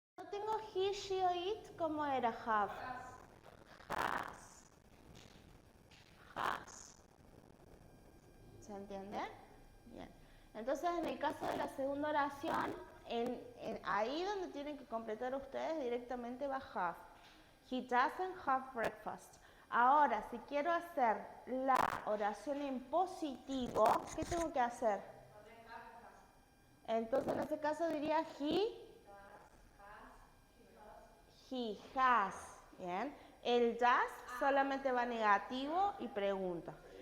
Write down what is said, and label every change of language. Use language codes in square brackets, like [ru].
[es] tengo he, she o it, ¿cómo era have? Has. ¿Se entiende? Bien. Entonces, en el caso de la segunda oración, ahí donde tienen que completar ustedes directamente va have. [en] He doesn't have breakfast. [es] Ahora, si quiero hacer la oración en positivo, ¿qué tengo que hacer? Entonces, en ese caso diría [en] he has. [es] Bien. El does solamente va negativo y pregunta.